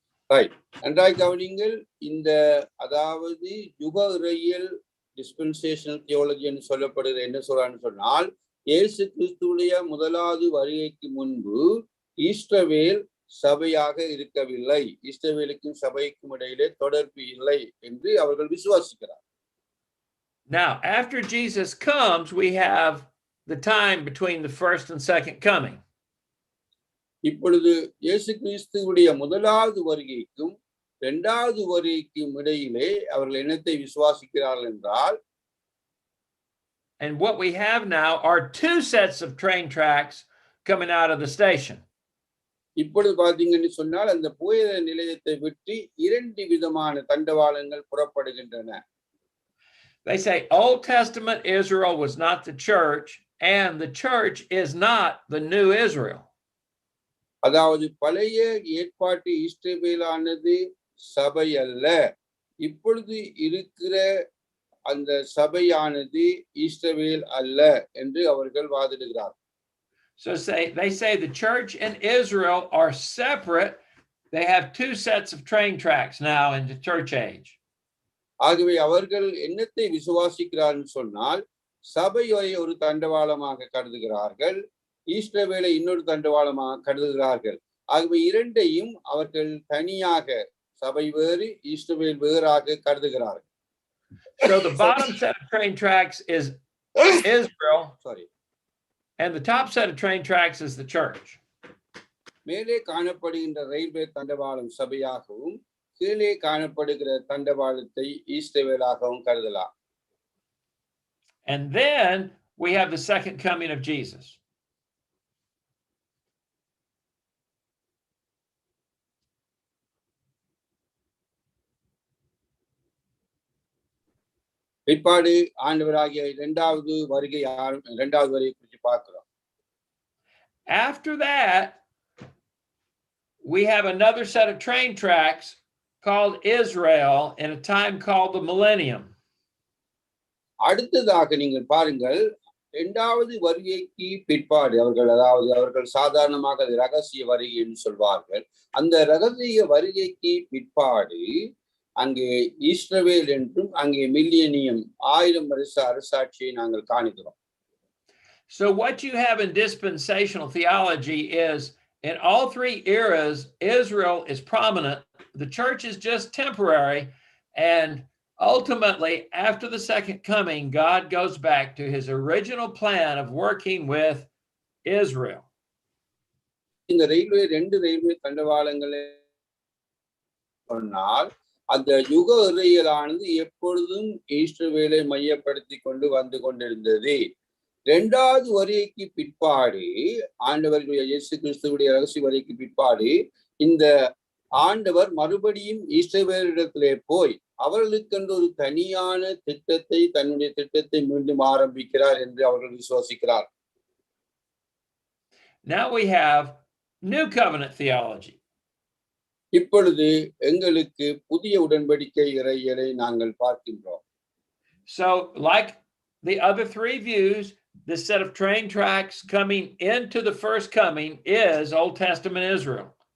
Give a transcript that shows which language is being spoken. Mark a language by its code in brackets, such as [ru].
[ta] Right. நன்றாய் கவனிங்கள். இந்த அதாவது யுக இறையியல் டிஸ்பென்சேஷனல் தியோலஜி என்று சொல்லப்படுகிற என்ன சொல்றான்னு சொன்னால், இயேசு கிறிஸ்துவுடைய முதலாவது வருகைக்கு முன்பு இஸ்ரவேல் சபையாக இருக்கவில்லை, இஸ்ரவேலுக்கும் சபைக்கும் இடையிலே தொடர்பு இல்லை என்று அவர்கள் விசுவாசிக்கிறார். [en] Now, after Jesus comes, we have the time between the first and second coming. [ta] இப்பொழுது இயேசு கிறிஸ்துவுடைய முதலாவது வருகைக்கும் இரண்டாவது வருகைக்கும் இடையிலே அவர்கள் என்னத்தை விசுவாசிக்கிறார்கள் என்றால், [en] and what we have now are two sets of train tracks coming out of the station. [ta] இப்பொழுது பாத்தீங்கன்னு சொன்னால் அந்த புகையிர நிலையத்தை விட்டு இரண்டு விதமான தண்டவாளங்கள் புறப்படுகின்றன. [en] They say Old Testament Israel was not the church, and the church is not the new Israel. [ta] அதாவது பழைய ஏற்பாட்டு இஸ்ரவேலானது சபை அல்ல, இப்பொழுது இருக்கிற அந்த சபையானது இஸ்ரவேல் அல்ல என்று அவர்கள் வாதிடுகிறார். [en] So they say the church and Israel are separate. They have two sets of train tracks now in the church age. [ta] ஆகவே அவர்கள் என்னத்தை விசுவாசிக்கிறார்கள் சொன்னால், சபையை ஒரு தண்டவாளமாக கருதுகிறார்கள், இஸ்ரவேலை இன்னொரு தண்டவாளமாக கருதுகிறார்கள். ஆகவே இரண்டையும் அவர்கள் தனியாக, சபை வேறு இஸ்ரவேல் வேறாக கருதுகிறார்கள். [en] So the bottom set of train tracks is Israel. Sorry. And the top set of train tracks is the church. [ta] மேலே காணப்படுகின்ற ரயில்வே தண்டவாளம் சபையாகவும் கீழே காணப்படுகிற தண்டவாளத்தை இஸ்ரவேலாகவும் கருதலாம். [en] And then we have the second coming of Jesus. [ta] பிற்பாடு ஆண்டவராகிய இரண்டாவது வருகை குறித்து பார்க்கிறோம். [en] After that, we have another set of train tracks called Israel in a time called the millennium. [ta] அடுத்ததாக நீங்கள் பாருங்கள், இரண்டாவது வருகைக்கு பிற்பாடு அவர்கள் சாதாரணமாக அது ரகசிய வருகை என்று சொல்வார்கள். அந்த ரகசிய வருகைக்கு பிற்பாடு அங்கே இஸ்ரவேல் என்றும் அங்கே மில்லியனியம் 1000 வருஷ அரசாட்சியை நாங்கள் காணுகிறோம். [en] So what you have in dispensational theology is in all three eras, Israel is prominent. The church is just temporary. And ultimately, after the second coming, God goes back to his original plan of working with Israel. [ta] இந்த ரெண்டு railway தண்டவாளங்களை சொன்னால், அந்த யுக இறையியலானது எப்பொழுதும் இஸ்ரவேலை மையப்படுத்தி கொண்டு வந்து கொண்டிருந்தது. இரண்டாவது வருகைக்கு பிற்பாடு, ஆண்டவருடைய இயேசு கிறிஸ்துவுடைய ரகசிய வருகைக்கு பிற்பாடு, இந்த ஆண்டவர் மறுபடியும் இஸ்ரவேலிடத்திலே போய் அவர்களுக்கென்று ஒரு தனியான திட்டத்தை, தன்னுடைய திட்டத்தை மீண்டும் ஆரம்பிக்கிறார் என்று அவர்கள் விசுவாசிக்கிறார். [en] Now we have New Covenant theology. [ta] இப்பொழுது எங்களுக்கு புதிய உடன்படிக்கை இறையியலை நாங்கள் பார்க்கின்றோம். [en] So like the other three views, this set of train tracks coming into the first coming is Old Testament Israel.